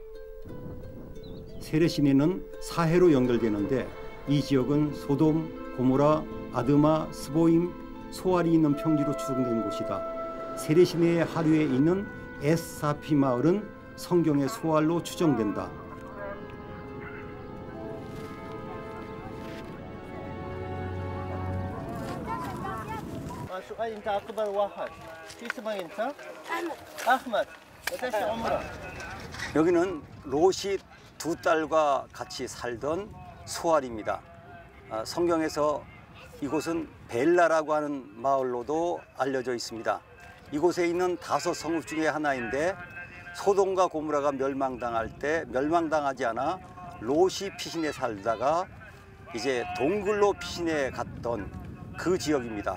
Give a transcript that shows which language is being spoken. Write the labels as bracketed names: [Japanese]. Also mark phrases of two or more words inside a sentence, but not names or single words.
[Korean] 세레시네는 사해로 연결되는데 이 지역은 소돔, 고모라, 아드마, 스보임, 소알이 있는 평지로 추정된 곳이다. 세레시네의 하류에 있는 에스사피 마을은 성경의 소알로 추정된다. [Arabic] سؤال انت اكبر واحد شو اسمك انت؟ احمد قديش عمرك؟ [Korean] 여기는 롯이 두 딸과 같이 살던 소알입니다. 성경에서 이곳은 벨라라고 하는 마을로도 알려져 있습니다. 이곳에 있는 5성읍 중에 하나인데 소돔과 고모라가 멸망당할 때 멸망당하지 않아 롯이 피신에 살다가 이제 동굴로 피신해 갔던 그 지역입니다.